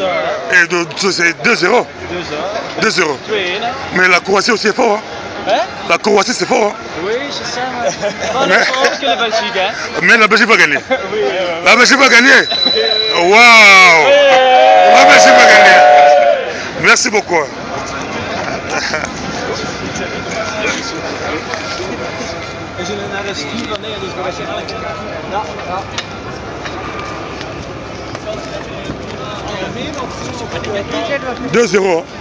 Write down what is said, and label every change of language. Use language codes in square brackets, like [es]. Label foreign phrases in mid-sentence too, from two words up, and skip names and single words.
[fr] Et c'est 2-0. 2-0. Mais la Croatie aussi est fort. Hein? La Croatie c'est fort. Oui, je sais. Mais que la Belgique gagne. Mais la Belgique va gagner. Oui. La Belgique va gagner. Waouh! La Belgique va gagner. Merci beaucoup. [nl] Is er naar de ski van nee, dus waarschijnlijk. Ja. 2-0.